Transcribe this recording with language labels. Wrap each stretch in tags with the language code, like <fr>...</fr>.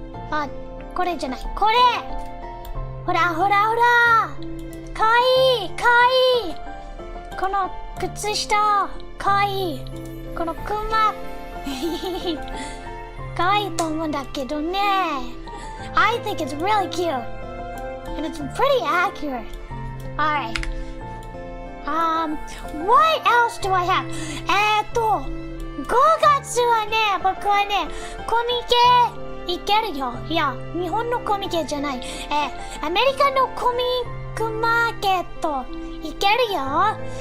<ja>あ、これじゃない。これほらほらほら、かわいいかわいい。この靴下かわいい。このクマかわいいと思うんだけどね。</ja> <en>I think it's really cute and it's pretty accurate. Alright. What else do I have?</en> <ja>5月はね、僕はね、コミケいけるよ。いや、日本のコミケじゃない。アメリカのコミックマーケットいけるよ。</ja>